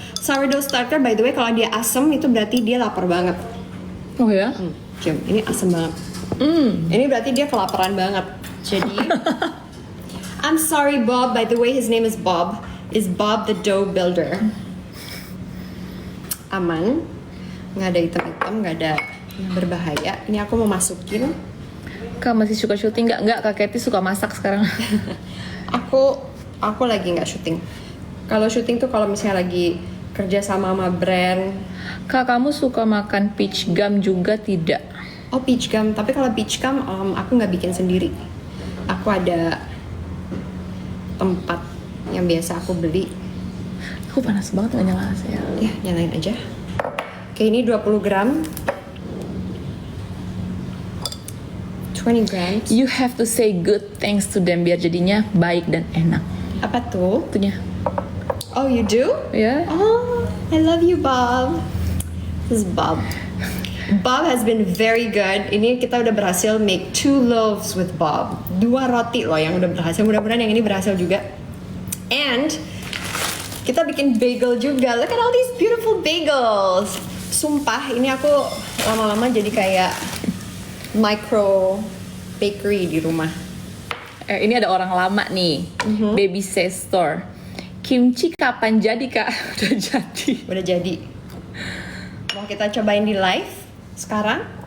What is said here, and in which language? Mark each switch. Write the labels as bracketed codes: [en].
[id] Sourdough starter [en] by the way [id] kalau dia asem itu berarti dia lapar banget. Oh ya? Cium, ini asem banget. Ini berarti dia kelaparan banget. Jadi [en] I'm sorry Bob, by the way his name is Bob. Is Bob the dough builder. [id] Aman. Nggak ada hitam-hitam, nggak ada yang berbahaya. Ini aku mau masukin. Kak masih suka syuting nggak? Nggak, Kak Kety suka masak sekarang. Aku lagi nggak syuting. Kalau syuting tuh kalau misalnya lagi kerja sama brand. Kak, kamu suka makan peach gum juga tidak? Oh peach gum, tapi kalau peach gum aku nggak bikin sendiri. Aku ada tempat yang biasa aku beli. Aku panas banget nggak nyala ya. Ya nyalain aja. Oke ini 20 gram. [en] 20 grams. You have to say good things to them [id] biar jadinya baik dan enak. Apa tuh? Itunya. [en] Oh you do? [id] Ya. [en] Oh I love you Bob. This is Bob. Bob has been very good. [id] Ini kita udah berhasil [en] make 2 loaves with Bob. [id] 2 roti loh yang udah berhasil. Mudah-mudahan yang ini berhasil juga. [en] And [id] kita bikin bagel juga. [en] Look at all these beautiful bagels. [id] Sumpah, ini aku lama-lama jadi kayak micro bakery di rumah. Ini ada orang lama nih. Baby Store. Kimchi kapan jadi kak? Udah jadi. Udah jadi. Mau kita cobain di live sekarang?